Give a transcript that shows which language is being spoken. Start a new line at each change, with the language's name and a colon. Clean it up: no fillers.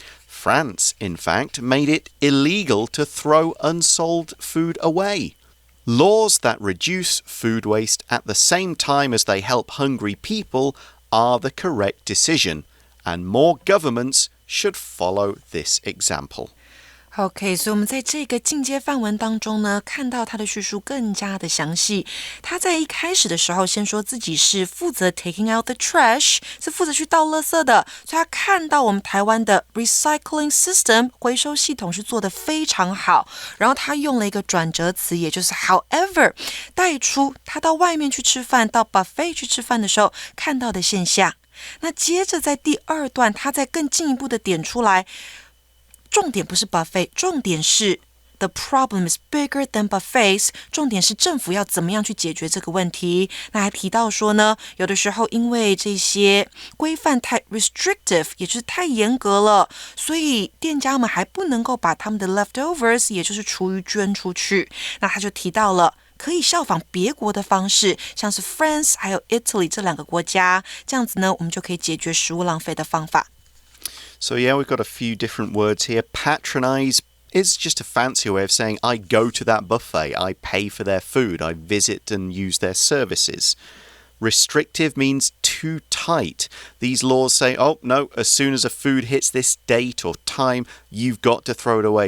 English: France, in fact, made it illegal to throw unsold food away. Laws that reduce food waste at the same time as they help hungry people are the correct decision, and more governments should follow this example.
Chinese: OK， 所以我们在这个进阶范文当中呢，看到他的叙述更加的详细。他在一开始的时候先说自己是负责
English: taking out the trash，
Chinese: 是负责去倒垃圾的，所以他看到我们台湾的
English: recycling system
Chinese: 回收系统是做得非常好。然后他用了一个转折词，也就是 however， 带出他到外面去吃饭，到 buffet 去吃饭的时候看到的现象。那接着在第二段，他再更进一步的点出来。重点不是 buffet， 重点是
English: the problem is bigger than buffets，
Chinese: 重点是政府要怎么样去解决这个问题。那还提到说呢，有的时候因为这些规范太 restrictive， 也就是太严格了，所以店家们还不能够把他们的 leftovers， 也就是厨余捐出去。那他就提到了可以效仿别国的方式，像是 France 还有 Italy 这两个国家，这样子呢，我们就可以解决食物浪费的方法。
English: So yeah, we've got a few different words here. Patronize is just a fancy way of saying I go to that buffet, I pay for their food, I visit and use their services. Restrictive means too tight. These laws say, oh, no, as soon as a food hits this date or time, you've got to throw it away.